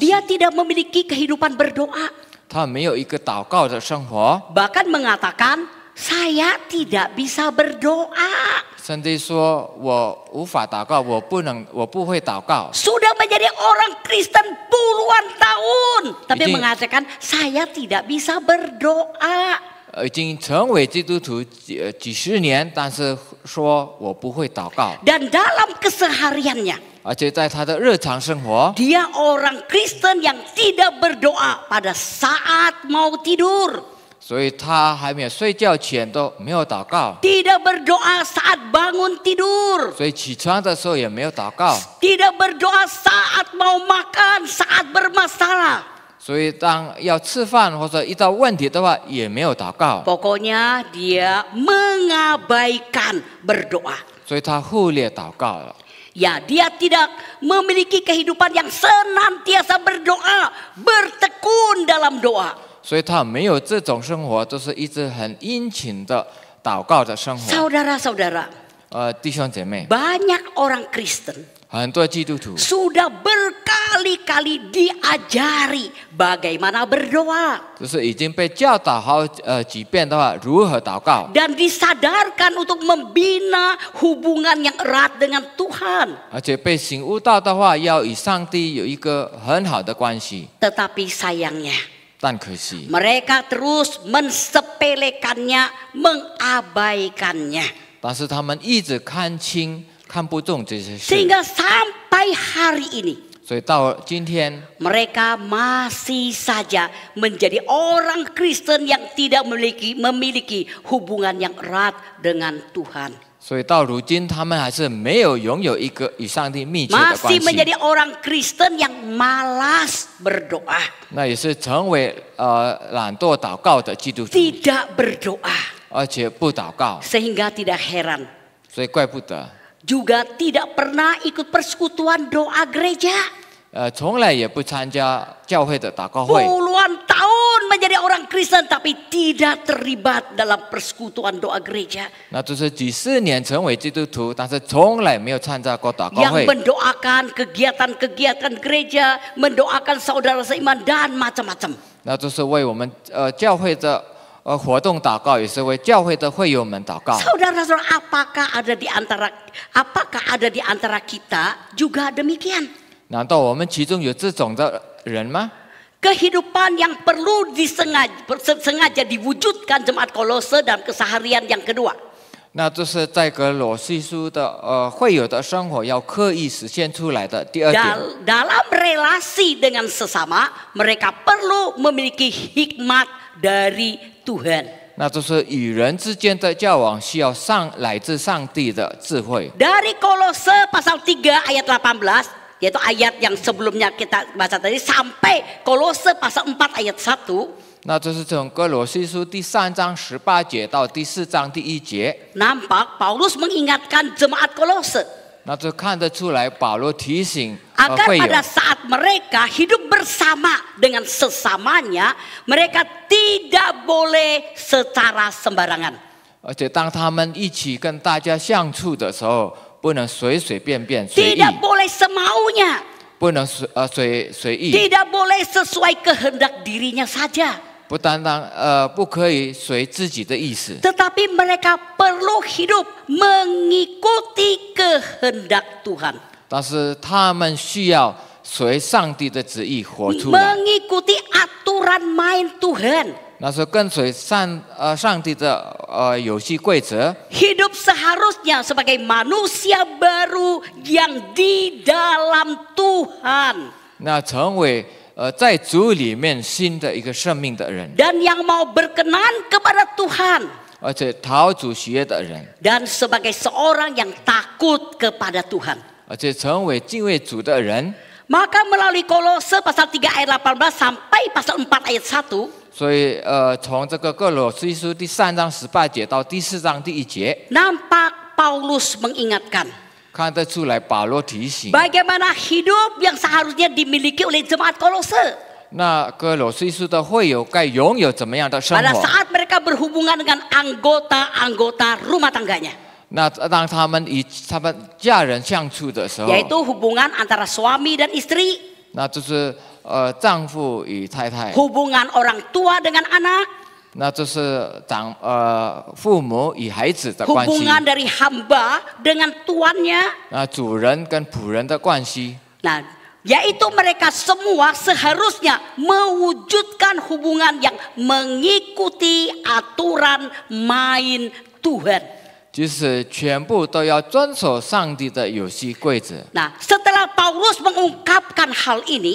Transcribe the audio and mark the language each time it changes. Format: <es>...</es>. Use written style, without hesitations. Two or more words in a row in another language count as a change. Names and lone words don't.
<id>Dia tidak memiliki kehidupan berdoa.</id> <zh>他没有一个祷告的生活，</zh> <id>Bahkan mengatakan, saya tidak bisa berdoa.</id> <zh>甚至说我无法祷告，我不会祷告。</zh> <id>Sudah menjadi orang Kristen puluhan tahun. Tapi Ini- mengatakan, saya tidak bisa berdoa.</id> <zh>已经成为基督徒几十年，但是说我不会祷告，</zh> <id>Dan dalam kesehariannya,</id> <zh>而且在他的日常生活，</zh> <id>dia orang Kristen yang tidak berdoa pada saat mau tidur.</id> <zh>所以他还没有睡觉前都没有祷告，</zh> <id>Tidak berdoa saat bangun tidur.</id> <zh>所以起床的时候也没有祷告，</zh> <id>Tidak berdoa saat mau makan, saat bermasalah.</id> <zh>所以当要吃饭或者遇到问题的话也没有祷告，</zh> <id>Pokoknya dia mengabaikan berdoa.</id> <zh>所以他忽略祷告了。</zh> <id>Ya, dia tidak memiliki kehidupan yang senantiasa berdoa, bertekun dalam doa.</id> <zh>所以他没有这种生活，都是一直很殷勤的祷告的生活。</zh> <id>Saudara-saudara,</id> <zh>弟兄姐妹，</zh> <id>banyak orang Kristen</id> <zh>很多基督徒</zh> <id>sudah berkali-kali diajari bagaimana berdoa.</id> <zh>就是已经被教导好几遍的话，如何祷告，</zh> <id>Dan disadarkan untuk membina hubungan yang erat dengan Tuhan.</id> <zh>而且被醒悟到的话，要与上帝有一个很好的关系。</zh> <id>Tetapi sayangnya</id> <zh>但可惜，</zh> <id>mereka terus mensepelekannya, mengabaikannya.</id> <zh>但是他们一直看轻、看不重这些事，</zh> <id>Sehingga sampai hari ini</id> <zh>所以到今天，</zh> <id>mereka masih saja menjadi orang Kristen yang tidak memiliki hubungan yang erat dengan Tuhan.</id> <zh>所以到如今，他们还是没有拥有一个与上帝密切的</zh> <id>Masih</id> <zh>关系。</zh> <id>menjadi orang Kristen yang malas berdoa.</id> <zh>那也是成为懒惰祷告的基督徒，</zh> <id>Tidak berdoa.</id> <zh>而且不祷告，</zh> <id>Sehingga tidak heran</id> <zh>所以怪不得，</zh> <id>juga tidak pernah ikut persekutuan doa gereja.</id> <zh>从来也不参加教会的祷告会。</zh> <id>Puluhan tahun menjadi orang Kristen tapi tidak terlibat dalam persekutuan doa gereja.</id> <zh>那就是几十年成为基督徒，但是从来没有参加过祷告</zh> <id>Yang</id> <zh>会。</zh> <id>mendoakan kegiatan-kegiatan gereja, mendoakan saudara seiman dan macam-macam.</id> <zh>那就是为我们教会的活动祷告，也是为教会的会友们祷告。</zh> <id>Saudara-saudara, apakah ada di antara kita juga demikian?</id> <zh>难道我们其中有这种的人吗？</zh> <id>Kehidupan yang perlu sengaja diwujudkan jemaat Kolose dalam keseharian yang kedua.</id> <zh>那就是在格罗西书的会友的生活要刻意实现出来的第二点。</zh> <id>Dalam relasi dengan sesama, mereka perlu memiliki hikmat dari Tuhan.</id> <zh>那就是与人之间的交往需要来自上帝的智慧。</zh> <id>Dari Kolose pasal 3 ayat 18, yaitu ayat yang sebelumnya kita baca tadi, sampai Kolose pasal 4 ayat 1.</id> <zh>那就是从哥罗西书第3章18节到第4章第1节，</zh> <id>Nampak Paulus mengingatkan jemaat Kolose</id> <zh>那就看得出来保罗提醒</zh> <id>agar</id> <zh>会友，</zh> <id>pada saat mereka hidup bersama dengan sesamanya, mereka tidak boleh secara sembarangan.</id> <zh>而且当他们一起跟大家相处的时候，不能随随便便随意，</zh> <id>Tidak boleh semaunya,</id> <zh>不能随意，</zh> <id>tidak boleh sesuai kehendak dirinya saja.</id> <zh>不单单不可以随自己的意思，</zh> <id>Tetapi mereka perlu hidup mengikuti kehendak Tuhan.</id> <zh>但是他们需要随上帝的旨意活出来，</zh> <id>Mengikuti aturan main Tuhan.</id> <zh>那是跟随上帝的游戏规则。</zh> <id>Hidup seharusnya sebagai manusia baru yang di dalam Tuhan.</id> <zh>那成为在主里面新的一个生命的人，</zh> <id>Dan yang mau berkenan kepada Tuhan.</id> <zh>而且讨主喜悦的人，</zh> <id>Dan sebagai seorang yang takut kepada Tuhan.</id> <zh>而且成为敬畏主的人。</zh> <id>Maka melalui Kolose pasal 3 ayat 18 sampai pasal 4 ayat 1.</id> <zh>所以从这个哥罗西书第3章18节到第4章第1节，</zh> <id>Nampak Paulus mengingatkan</id> <zh>看得出来保罗提醒，</zh> <id>bagaimana hidup yang seharusnya dimiliki oleh jemaat Kolose.</id> <zh>那哥罗西书的会友该拥有怎么样的生</zh> <id>Pada</id> <zh>活？</zh> <id>saat mereka berhubungan dengan anggota-anggota rumah tangganya.</id> <zh>那当他们与他们家人相处的时候，</zh> <id>Yaitu hubungan antara suami dan istri.</id> <zh>那就是丈夫与太太，</zh> <id>Hubungan orang tua dengan anak.</id> <zh>那就是父母与孩子的关系，</zh> <id>Hubungan dari hamba dengan tuannya.</id> <zh>那主人跟仆人的关系。</zh> <id>Nah, yaitu mereka semua seharusnya mewujudkan hubungan yang mengikuti aturan main Tuhan.</id> <zh>就是全部都要遵守上帝的游戏规则。</zh> <id>Nah, setelah Paulus mengungkapkan hal ini,</id>